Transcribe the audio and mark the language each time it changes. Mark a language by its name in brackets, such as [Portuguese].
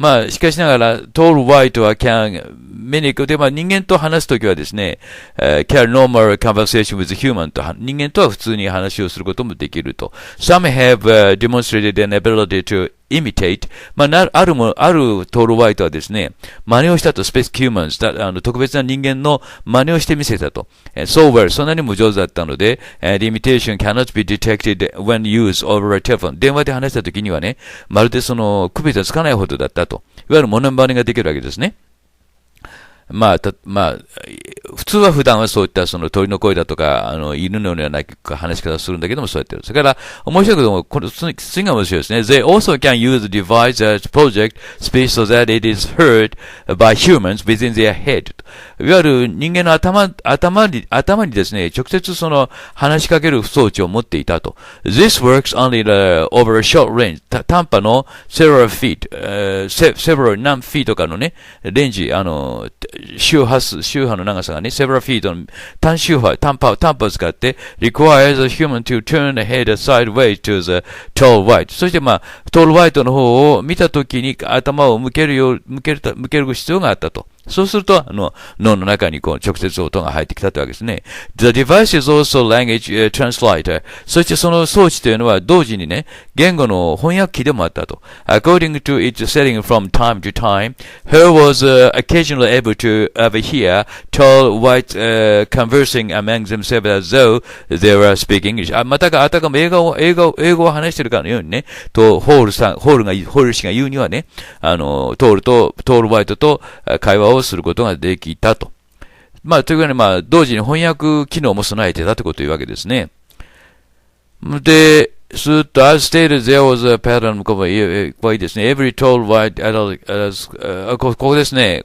[Japanese] しかしながら、tall white は mimic で、人間と話すときはですね、 [English] carry normal conversation with human [Japanese] と、人間とは普通に話をすることもできると。 [English] Some have demonstrated an ability to imitate. [Japanese] あるトールワイトはですね、真似をしたと、 [English] space humans、 [Japanese] 特別な人間の真似をしてみせたと。 [English] so well、 [Japanese] そんなにも上手だったので、 [English] the imitation cannot be detected when used over a telephone。 [Japanese] 電話で話したときにはね、まるでその、区別がつかないほどだったと。いわゆるモノマネができるわけですね。普通は普段はそういったその鳥の声だとか、犬のような話し方をするんだけども、そうやってる。それから、面白いけども、次が面白いですね。 [English] They also can use the device as project speech so that it is heard by humans within their head. [Japanese] いわゆる人間の頭にですね、直接その話しかける装置を持っていたと。 [English] This works only over a short range. [Japanese] 短波の [English] several feet, several 何 feet [Japanese] とかのね、レンジ、周波の長さがね、 [English] several feet [Japanese] の短波を使って、 [English] requires a human to turn the head sideways to the tall white. [Japanese] そして、tall white の方を見たときに頭を向ける必要があったと。そうすると、脳の中に直接音が入ってきたというわけですね。 [English] The device is also language translator. [Japanese] そしてその装置というのは同時にね、言語の翻訳機でもあったと。 [English] According to its setting from time to time, her was occasionally able to overhear tall whites conversing among themselves as though they were speaking English. [Japanese] あたかも英語を話しているかのようにね、ホール氏が言うにはね、トールホワイトと会話をすることができたと。まあ、というかね、まあ、同時に翻訳機能も備えてたということを言うわけですね。 [English] で、すっと、as stated, there was a pattern, [Japanese] ここいいですね。 [English] every tall white adult, [Japanese] ここですね。